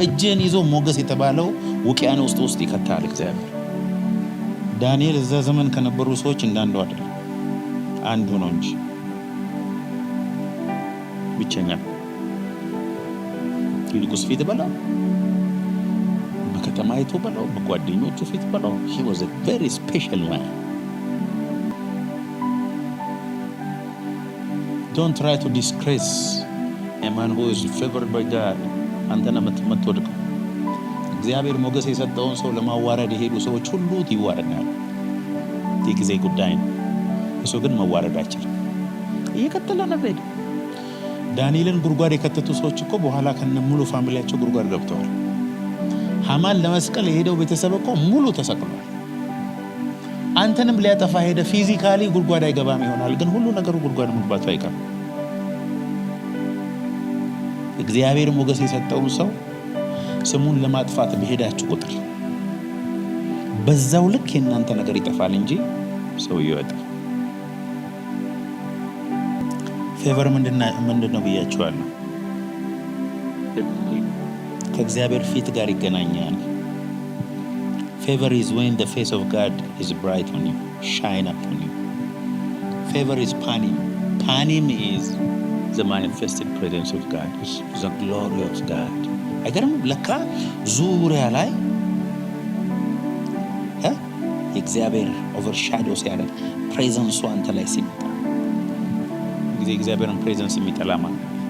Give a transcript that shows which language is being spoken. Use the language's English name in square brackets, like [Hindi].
[Amharic] እጅን ይዞ ሞገስ የተባለው ውቅያኖስ ውስጥ ይከታል እግዚአብሔር። ዳንኤል እዛ ዘመን ከነበሩ ሰዎች እንዳንዱ አይደለም፣ አንዱ ነው እንጂ ብቸኛ። ይልቁስ ፊት በላው፣ በከተማይቱ በላው፣ በጓደኞቹ ፊት በላው። He was a very special man። Don't try to disgrace [English] A man who is favored by God. [Amharic] አንተ ነህ የምትወድቀው። እግዚአብሔር ሞገስ የሰጠውን ሰው ለማዋረድ የሄዱ ሰዎች ሁሉ ይዋረዳሉ። የጊዜ ጉዳይ ነው። እሱ ግን መዋረድ አይችልም። እየቀጠለ ነው ሄደ። ዳንኤልን ጉድጓድ የከተቱ ሰዎች እኮ በኋላ ከነ ሙሉ ፋሚሊያቸው ጉድጓድ ገብተዋል። ሐማን ለመስቀል የሄደው ቤተሰብ እኮ ሙሉ ተሰቅሏል። አንተንም ሊያጠፋ ሄደ። ፊዚካሊ ጉድጓድ አይገባም ይሆናል፣ ግን ሁሉ ነገሩ ጉድጓድ መግባቱ አይቀርም። እግዚአብሔር ሞገስ የሰጠውን ሰው ስሙን ለማጥፋት በሄዳችሁ ቁጥር በዛው ልክ የእናንተ ነገር ይጠፋል እንጂ ሰው ይወጣል። ፌቨር ምንድነው ብያችኋለሁ። ከእግዚአብሔር ፊት ጋር ይገናኛል። Favor is when the face of God is bright on you, shine upon you. [English] Favor is panim. Panim is the manifested presence of God, the glory of God. [Amharic] አይገርም? ለካ ዙሪያ ላይ እግዚአብሔር ኦቨርሻዶ ሲያደርግ ፕሬዘንሱ አንተ ላይ ሲመጣ ጊዜ እግዚአብሔርን ፕሬዘንስ የሚጠላ ማለት